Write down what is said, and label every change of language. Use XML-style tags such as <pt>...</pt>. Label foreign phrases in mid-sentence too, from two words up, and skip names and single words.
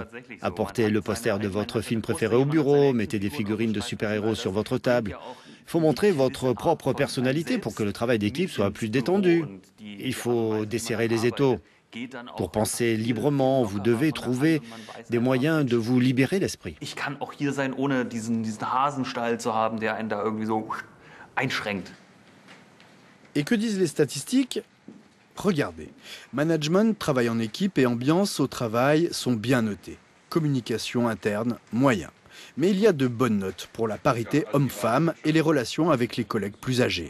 <fr>Apportez le poster de votre film préféré au bureau, mettez des figurines de super-héros sur votre table. Il faut montrer votre propre personnalité pour que le travail d'équipe soit plus détendu. Il faut desserrer les étaux. Pour penser librement, vous devez trouver des moyens de vous libérer l'esprit.</fr> <de>Ich kann auch hier sein, ohne diesen Hasenstall zu haben, der einen da irgendwie so einschränkt.</de> <fr>Et que disent les statistiques? Regardez, management, travail en équipe et ambiance au travail sont bien notés. Communication interne, moyen. Mais il y a de bonnes notes pour la parité homme-femme et les relations avec les collègues plus âgés.</fr>